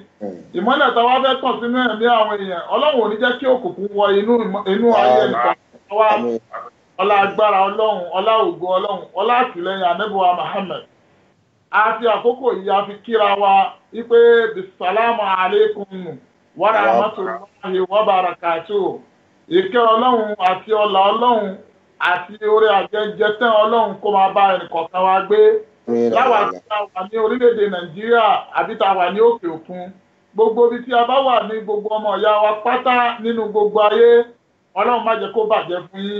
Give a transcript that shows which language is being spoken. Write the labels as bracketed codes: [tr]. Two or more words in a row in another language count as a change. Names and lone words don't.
[yo] Ìmọ́lẹ̀ táwa fẹ́ tàn sínú ẹ̀mí àwọn èèyàn, Ọlọ́run ò ní jẹ́ kí òkùnkùn wọ inú ayé nìkan. Ọlá agbára Ọlọ́run, ọlá ògo Ọlọ́run, ọlá àtìlẹ́yìn Ànábì wa Muhammad. A fi àkókò yìí a fi kíra wa wípé [ar] بالسلام عليكم ورحمة الله وبركاته. [yo] Ìkẹ́ Ọlọ́run àti ọlá Ọlọ́run àti oore àjẹjẹ tán Ọlọ́run kó máa bá ẹnì kọ̀ọ̀kan wa gbé láwa tí a wà ní orílẹ̀-èdè Nàìjíríà àbí tá a wà ní òkè òkun gbogbo ibi tí a bá wà ní gbogbo ọmọ ìyá wa pátá nínú gbogbo ayé Ọlọ́run má jẹ́ kó bàjẹ́ fún yín.